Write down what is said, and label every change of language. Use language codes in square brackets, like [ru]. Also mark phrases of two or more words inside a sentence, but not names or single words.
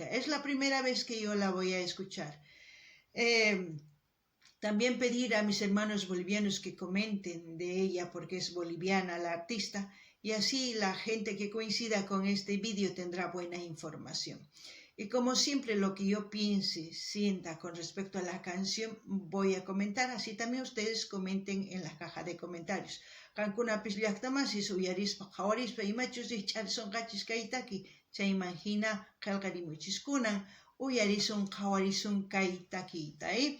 [es] Es la primera vez que yo la voy a escuchar. También pedir a mis hermanos bolivianos que comenten de ella porque es boliviana la artista y así la gente que coincida con este vídeo tendrá buena información. Y como siempre lo que yo piense, sienta con respecto a la canción voy a comentar, así también ustedes comenten en la caja de comentarios. [qu] Qankunapis llaqtamasis uyarispa qhawarispa imachusri charisonqachis kay taki chayman hina qillqarimuchis kunan uyarisun qhawarisun kay takiyta.